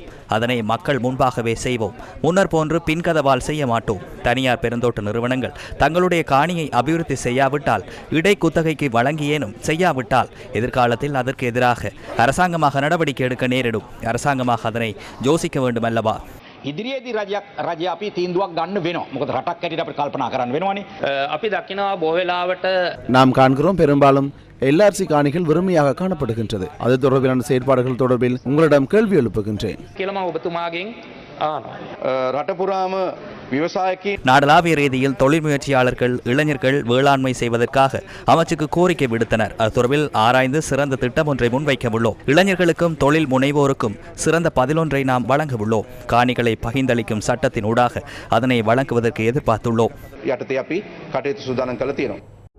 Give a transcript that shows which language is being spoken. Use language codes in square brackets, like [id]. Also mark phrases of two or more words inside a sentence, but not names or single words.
[ta] அதனை மக்கள் முன்பாகவே செய்வோம். முன்னர் போன்று பின்கதவால் செய்ய மாட்டோம். தனியார் பெருந்தோட்ட நிறுவனங்கள் தங்களுடைய காணியை அபிவிருத்தி செய்யாவிட்டால், இடை குத்தகைக்கு வழங்கியேனும் செய்யாவிட்டால் எதிர்காலத்தில் அதற்கு எதிராக அரசாங்கமாக நடவடிக்கை எடுக்க நேரிடும். அரசாங்கமாக அதனை யோசிக்க வேண்டும் அல்லவா? [si] ඉදිරියේදී රජය අපි තීන්දුවක් ගන්න වෙනවා. මොකද රටක් හැටියට අපිට කල්පනා කරන්න වෙනවනේ. අපි දකිනවා බොහෝ වෙලාවට [ta] நாம் காண்கிறோம், பெரும்பாலும் LRC காணிகள் வெறுமையாக காணப்படுகின்றது. அது தொடர்பிலான செயற்பாடுகள் தொடர்பில் உங்களிடம் கேள்வி எழுப்புகின்றேன். [si] කියලා මම ඔබතුමාගෙන් රටපුරාම விவசாயிக்கு [ta] நாடளாவிய ரீதியில் தொழில் முயற்சியாளர்கள், இளைஞர்கள் வேளாண்மை செய்வதற்காக அமைச்சுக்கு கோரிக்கை விடுத்தனர். அது தொடர்பில் ஆராய்ந்து சிறந்த திட்டம் ஒன்றை முன்வைக்க உள்ளோம். இளைஞர்களுக்கும் தொழில் முனைவோருக்கும் சிறந்த பதிலொன்றை நாம் வழங்க உள்ளோம். காணிகளை பகிர்ந்தளிக்கும் சட்டத்தின் ஊடாக அதனை வழங்குவதற்கு எதிர்பார்த்துள்ளோம். [si] යටතේ අපි කටයුතු සූදානම් කරලා තියෙනවා.